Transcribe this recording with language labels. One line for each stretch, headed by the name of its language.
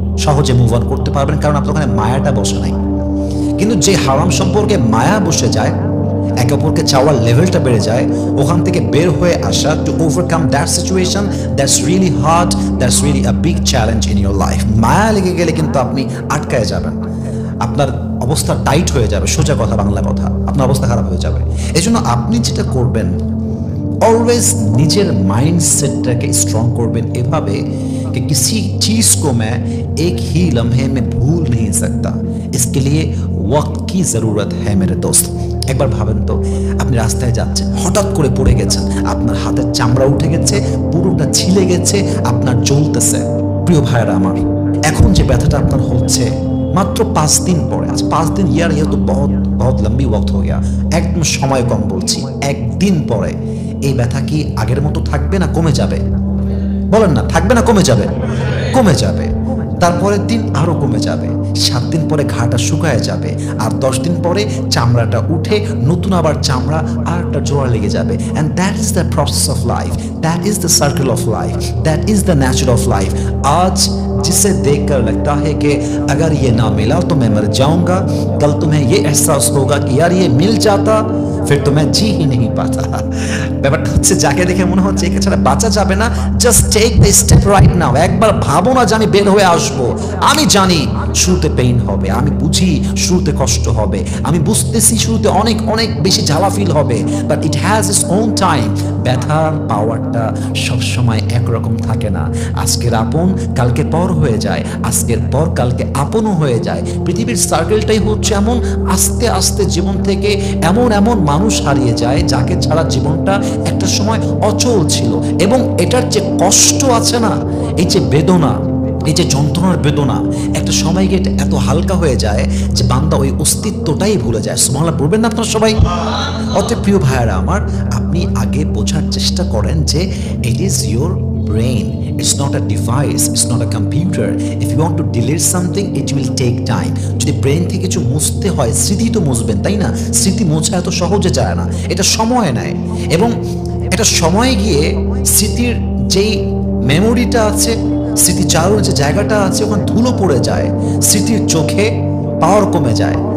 Bangla: সহজে move on করতে পারবেন, কারণ আপনার ওখানে মায়াটা বসে নাই। কিন্তু যে হারাম সম্পর্কে মায়া বসে যায়, একে অপরকে চাওয়ার লেভেলটা বেড়ে যায়, ওখান থেকে বের হয়ে আসা,
English: To overcome that situation, that's really hard, that's really a big challenge in your life.
Bangla: মায়া লেগে গেলে কিন্তু আপনি আটকায় যাবেন, আপনার অবস্থা টাইট হয়ে যাবে, সোজা কথা, বাংলা কথা, আপনার অবস্থা খারাপ হয়ে যাবে। এই জন্য আপনি যেটা করবেন, অলওয়েজ নিজের মাইন্ডসেটটাকে স্ট্রং করবেন এভাবে
Hindi: कि किसी चीज़ को मैं एक ही लम्हे में भूल नहीं सकता, इसके लिए वक्त की ज़रूरत है मेरे दोस्त।
Bangla: একবার ভাবেন তো, আপনি রাস্তায় যাচ্ছেন, হঠাৎ করে পড়ে গেছেন, আপনার হাতের চামড়া উঠে গেছে, পুরোটা ছিলে গেছে, আপনার জ্বলতেছে। প্রিয় ভাইরা আমার, এখন যে ব্যথাটা আপনার হচ্ছে মাত্র 5 দিন পরে, আজ 5 দিন,
Hindi: ইয়ার ये तो बहुत लंबी वक्त हो गया,
Bangla: একদম সময় কম বলছি, একদিন পরে এই ব্যথা কি আগের মতো থাকবে না কমে যাবে? বলেন না, থাকবে না কমে যাবে? কমে যাবে। তারপরের দিন আরো কমে যাবে, 7 দিন পরে ঘাটা শুকায় যাবে, আর 10 দিন পরে চামড়াটা উঠে নতুন আবার চামড়া আর একটা জোড়া লেগে যাবে।
English: And that is the process of life, that is the circle of life, that is the nature of life.
Hindi: आज जिसे देखकर लगता है कि अगर ये ना मिला तो मैं मर जाऊंगा, कल तुम्हें ये एहसास होगा कि यार ये मिल जाता फिर तो मैं जी ही नहीं पाता।
Bangla: ব্যাপারটা হচ্ছে যাকে দেখে মনে হচ্ছে একে ছাড়া বাঁচা যাবে না,
English: Just take the step right now.
Bangla: একবার ভাবো না যে আমি বের হয়ে আসবো। আমি জানি শুরুতে পেইন হবে, আমি বুঝি শুরুতে কষ্ট হবে, আমি বুঝতেছি শুরুতে অনেক অনেক বেশি জ্বালা ফিল হবে,
English: But it has its own time.
Bangla: ব্যথার পাওয়ারটা সবসময় একরকম থাকে না। আজকের আপন কালকে পর হয়ে যায়, আজকের পর কালকে আপনও হয়ে যায়। পৃথিবীর সার্কেলটাই হচ্ছে এমন, আস্তে আস্তে জীবন থেকে এমন এমন মানুষ হারিয়ে যায় যাকে ছাড়া জীবনটা একটা সময় অচল ছিল। এবং এটার যে কষ্ট আছে না, এই যে বেদনা, এই যে যন্ত্রণার বেদনা, একটা সময় গিয়ে এত হালকা হয়ে যায় যে বান্দা ওই অস্তিত্বটাই ভুলে যায়। সুবহানাল্লাহ বলবেন না আপনারা সবাই? অতএব প্রিয় ভাইয়েরা আমার, আপনি আগে বোঝার চেষ্টা করেন যে
English: It is your brain, it's not a device, it's not a computer. If you want to delete something, it will take time.
Bangla: যদি ব্রেন থেকে কিছু মুছতে হয়, স্মৃতি তো মুছবেন, তাই না? স্মৃতি মোছা এত সহজে যায় না, এটা সময় নেয়। এবং এটা সময়ে গিয়ে স্মৃতির যেই মেমোরিটা আছে, স্মৃতি চারুর যে জায়গাটা আছে, ওখানে ধুলো পড়ে যায়, স্মৃতির চোখে পাওয়ার কমে যায়।